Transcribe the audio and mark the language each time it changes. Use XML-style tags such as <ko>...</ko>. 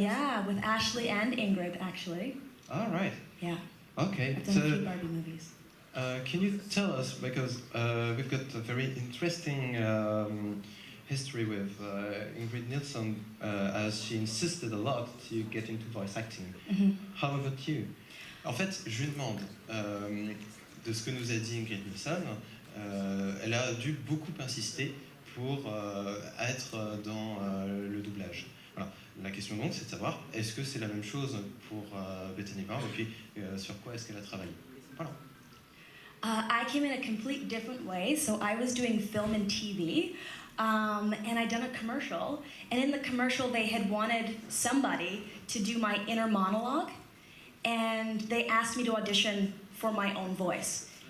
<en>Yeah, with Ashley and Ingrid, actually. All right. Yeah. Okay. I've done a few Barbie movies. Can you tell us, because we've got a very interesting history with Ingrid Nilson, as she insisted a lot to get into voice acting. How about you?</en> <fr>En fait, je lui demande de ce que nous a dit Ingrid Nilson. Elle a dû beaucoup insister pour être dans le doublage. Voilà. La question donc, c'est de savoir, est-ce que c'est la même chose pour Bethany et puis sur quoi est-ce qu'elle a travaillé? Voilà.</fr> <en>I came in a complete different way. So I was doing film and TV, and I'd done a commercial. And in the commercial, they had wanted somebody to do my inner monologue, and they asked me to audition for my own voice.</en>